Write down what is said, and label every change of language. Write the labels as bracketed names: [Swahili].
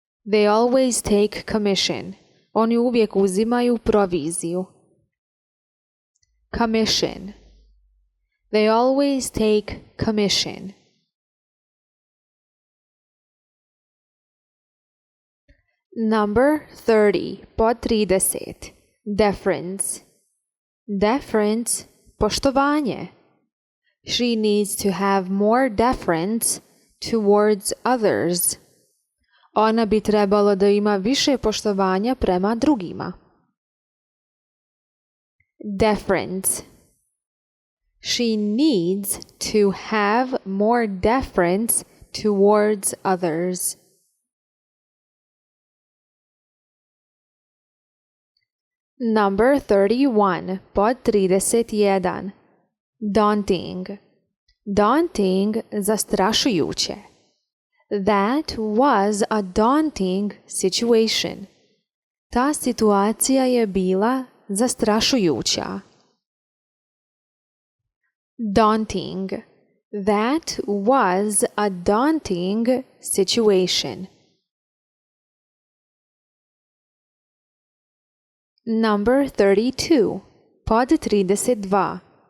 [English] They always take commission. [Bosnian] Oni uvijek uzimaju proviziju. [English] Commission. They always take commission. Number 30. [Bosnian] Pod 30. [English] Deference. [Bosnian] Deference, poštovanje. [English] She needs to have more deference towards others. [Bosnian] Ona bi trebalo da ima više poštovanja prema drugima. [English] Deference. She needs to have more deference towards others. Number 31. [Bosnian] Pod 31. [English] Daunting. [Bosnian] Daunting, zastrašujuće. [English] That was a daunting situation. [Bosnian] Ta situacija je bila zastrašujuća. [English] Daunting. That was a daunting situation. Number 32. [Bosnian] Pod 32.